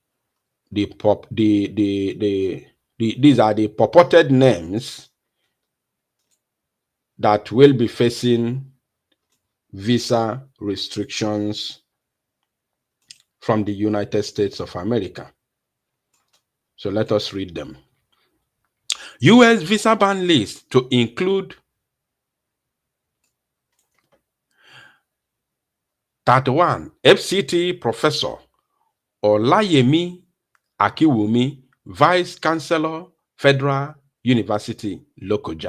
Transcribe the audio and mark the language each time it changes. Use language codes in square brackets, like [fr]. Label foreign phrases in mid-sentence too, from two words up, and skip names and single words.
[en] these are the purported names that will be facing visa restrictions from the United States of America. So let us read them. US visa ban list to include 31 FCT professor Olayemi Akiwumi, Vice Chancellor, Federal University, Lokoja.